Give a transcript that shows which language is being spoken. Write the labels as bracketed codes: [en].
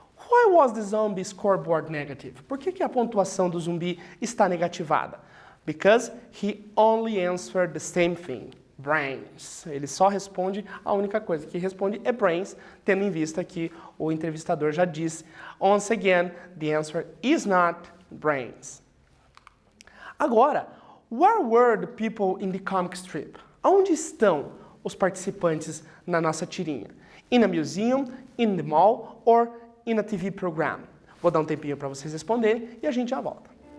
[en] Why was the zombie scoreboard negative? [pt] Por que a pontuação do zumbi está negativada? [en] Because he only answered the same thing. Brains. [pt] Ele só responde, a única coisa que responde é brains, tendo em vista que o entrevistador já disse, [en] once again, the answer is not brains. Agora, where were the people in the comic strip? [pt] Onde estão os participantes na nossa tirinha? [en] In a museum, in the mall, or in a TV program? [pt] Vou dar um tempinho para vocês responderem e a gente já volta.